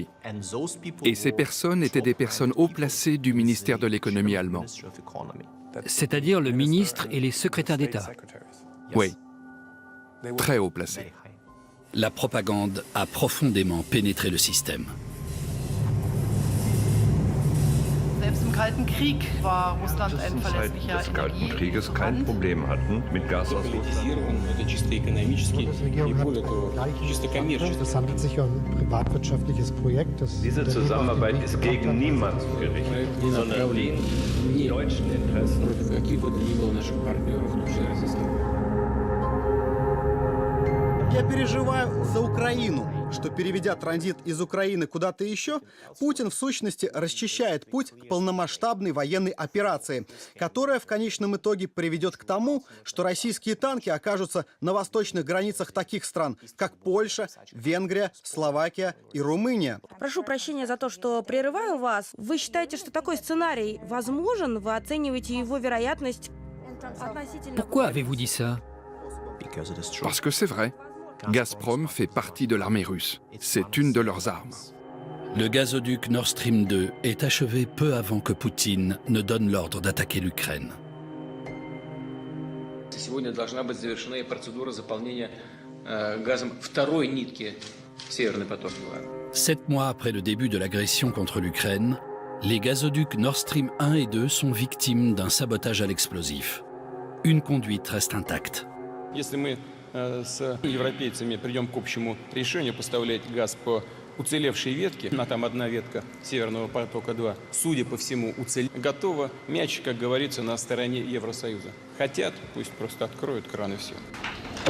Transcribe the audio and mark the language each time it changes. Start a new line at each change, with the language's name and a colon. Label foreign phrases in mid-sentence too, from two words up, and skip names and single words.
French: Et ces personnes étaient des personnes haut placées du ministère de l'économie allemand. C'est-à-dire le ministre et les secrétaires d'État? Oui. Très haut placés. La propagande a profondément pénétré le système.
German: Selbst im Kalten Krieg war Russland ein verlässlicher des Kalten Krieges kein Problem hatten mit Gas aus Russland. Es handelt sich um ein privatwirtschaftliches Projekt. Diese Zusammenarbeit ist gegen niemanden gerichtet, sondern dient deutschen Interessen.
Russian: Я переживаю за Украину, что, переведя транзит из Украины куда-то еще, Путин в сущности расчищает путь к полномасштабной военной операции, которая в конечном итоге приведет к тому, что российские танки окажутся на восточных границах таких стран, как Польша, Венгрия, Словакия и Румыния. Прошу прощения за то, что прерываю вас. Вы считаете, что такой сценарий возможен? Вы оцениваете его вероятность относительно...
French: Pourquoi avez-vous dit ça? Parce que c'est vrai. Gazprom fait partie de l'armée russe. C'est une de leurs armes. Le gazoduc Nord Stream 2 est achevé peu avant que Poutine ne donne l'ordre d'attaquer l'Ukraine.
Russian: Сегодня должна быть завершена процедура заполнения газом второй нитки Северный поток-2.
French: 7 mois après le début de l'agression contre l'Ukraine, les gazoducs Nord Stream 1 et 2 sont victimes d'un sabotage à l'explosif. Une conduite reste intacte.
Russian: Если мы с европейцами придем к общему решению поставлять газ по уцелевшей ветке, там одна ветка Северного потока-2, судя по всему, готова, мяч, как говорится, на стороне Евросоюза. Хотят, пусть просто откроют кран и все.